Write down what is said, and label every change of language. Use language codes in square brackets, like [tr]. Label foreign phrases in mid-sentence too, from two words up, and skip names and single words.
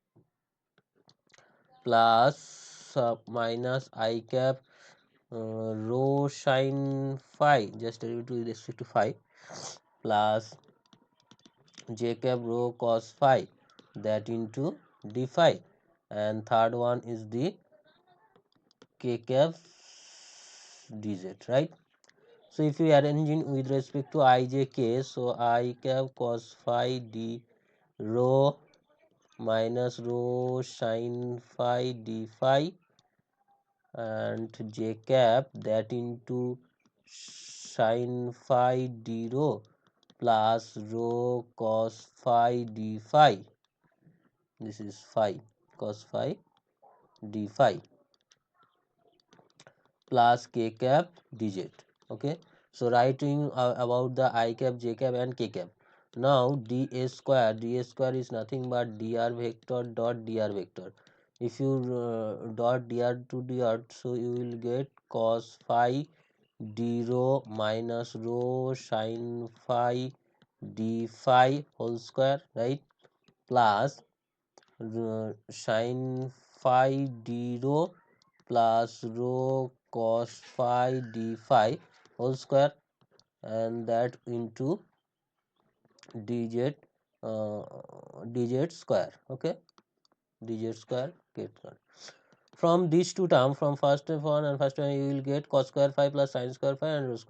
[en] plus minus I cap rho sin phi, just derivative with respect to phi, plus j cap rho cos phi, that into d phi, and third one is the k cap dz, right? So if you arrange in with respect to ijk, so I cap cos phi d rho minus rho sin phi d phi, and j cap, that into sin phi d rho plus rho cos phi d phi. This is phi, cos phi d phi, plus k cap dz. Okay, so writing about the I cap, j cap, and k cap. Now dA square is nothing but dr vector dot dr vector. If you dot dr to dr, so you will get cos phi d rho minus rho sin phi d phi whole square, right? Plus sin phi d rho plus rho cos phi d phi whole square, and that into dz dz square. Okay, dz square k square. From these two terms, from first one and first one, you will get cos square phi plus sin square phi and rho square.